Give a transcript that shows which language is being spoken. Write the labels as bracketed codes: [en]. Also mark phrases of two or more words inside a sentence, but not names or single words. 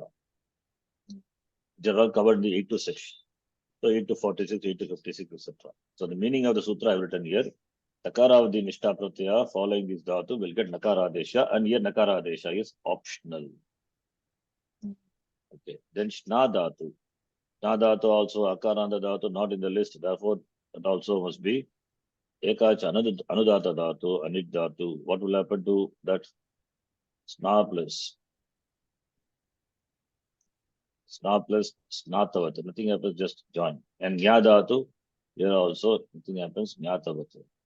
[en] They are all covered in the 8 to 6. So 8 to 46, 8 to 56, etc. So the meaning of the sutra I have written here. Takara of the [sa] Nishtha Pratyaya [en] following this dhatu will get [sa] Nakara Adesha, [en] and here [sa] Nakara Adesha [en] is optional. Okay. Then [sa] Shna dhatu. Shna dhatu [en] also [sa] Akaranda dhatu [en] not in the list, therefore that also must be [sa] Ekacha Anudata dhatu, Anit dhatu. [en] What will happen to that? Sna plus Snatavata. Nothing happens, just join. And [sa] Nya dhatu, [en] here also nothing happens, Nyatavata.